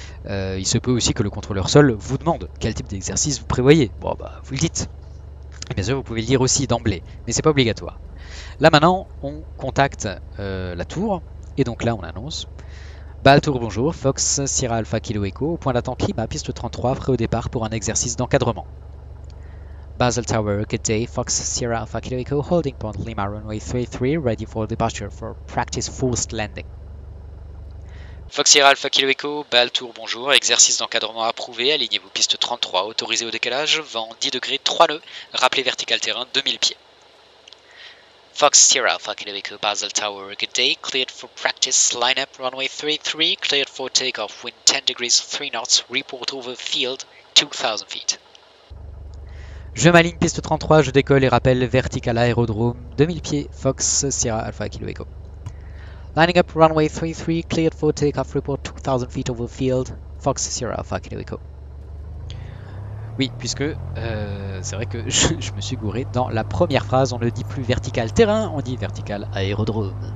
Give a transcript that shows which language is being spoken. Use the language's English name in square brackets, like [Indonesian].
[French] Il se peut aussi que le contrôleur sol vous demande quel type d'exercice vous prévoyez. Bon bah vous le dites. Et bien sûr, vous pouvez le dire aussi d'emblée, mais c'est pas obligatoire. Là maintenant, on contacte la tour, et donc là on annonce Bal Tour, bonjour, Fox Sierra Alpha Kilo Echo, au point d'attente climat, piste 33, prêt au départ pour un exercice d'encadrement. [English] Basel Tower, good day, Fox Sierra Alpha Kilo Echo, holding point Lima runway 33, ready for departure for practice forced landing. [French] Fox Sierra Alpha Kilo Echo, Bal Tour, bonjour, exercice d'encadrement approuvé, alignez-vous piste 33, autorisé au décalage, vent 10 degrés, 3 nœuds, rappelez vertical terrain 2000 pieds. [English] Fox Sierra Alpha Kilo Echo, Basel Tower, good day, cleared for practice, line up runway 33, cleared for takeoff, wind 10 degrees 3 knots, report over field 2000 feet. [French] Je m'aligne piste 33, je décolle et rappelle vertical aérodrome 2000 pieds, Fox Sierra Alpha Kilo Echo. [English] Lining up runway 33, cleared for takeoff, report 2000 feet over field, Fox Sierra Alpha Kilo Echo. [French] Oui, puisque c'est vrai que je me suis gouré dans la première phrase, on ne dit plus vertical terrain, on dit vertical aérodrome.